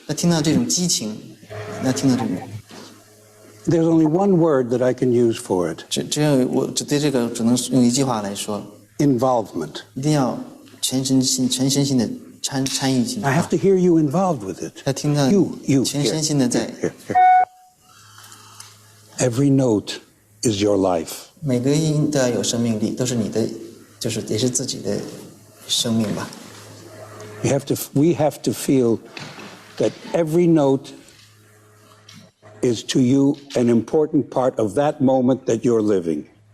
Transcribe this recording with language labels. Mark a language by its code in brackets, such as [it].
[zh] 那听到这种激情，那听到这种， [en] There's only one word that I can use for it. [zh] 只有我只对这个只能用一句话来说， [en] Involvement. [zh] 一定要全身心的参与进去。 [en] I have to hear you involved with it. [zh] 要听到 [en] You [zh] 全身心的在。 [en] Here. Every note is your life. [zh] 每个音都要有生命力，都是你的，就是也是自己的生命吧。 [en] We have to feel that every note is to you an important part of that moment that you're living.